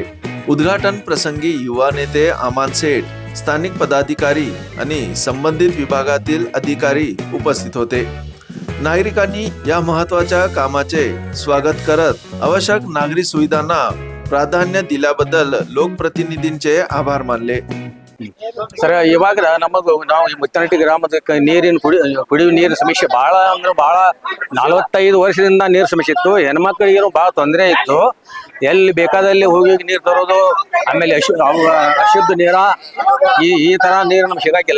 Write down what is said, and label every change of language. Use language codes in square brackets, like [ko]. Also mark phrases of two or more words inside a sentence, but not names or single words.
[mr] उद्घाटन प्रसंगी युवा नेते अमान सेठ, स्थानिक पदाधिकारी आणि संबंधित विभागातील अधिकारी उपस्थित होते. नागरिकांनी या महत्त्वाच्या कामाचे स्वागत करत आवश्यक नागरी सुविधांना ಪ್ರಾಧಾನ್ಯ दिल्याबद्दल लोकप्रतिनिधींचे आभार मानले. [kn] ಸರ್, ಇವಾಗ ನಾವು ಮುತ್ತನಟ್ಟಿ ಗ್ರಾಮದ ಕುಡಿಯುವ ನೀರಿನ ಸಮಸ್ಯೆ ಬಹಳ ಅಂದ್ರೆ ಬಹಳ 45 ವರ್ಷದಿಂದ ನೀರು ಸಮಸ್ಯೆ ಇತ್ತು. ಹೆಣ್ಮಕ್ಳಿಗೆ ಬಹಳ ತೊಂದರೆ ಇತ್ತು. ಎಲ್ಲಿ ಬೇಕಾದಲ್ಲಿ ಹೋಗಿ ನೀರು ತರೋದು, ಆಮೇಲೆ ಅಶುದ್ಧ ನೀರ ಈ ತರ ನೀರು ನಮ್ಗೆ ಸಿಗಾಕಿಲ್ಲ.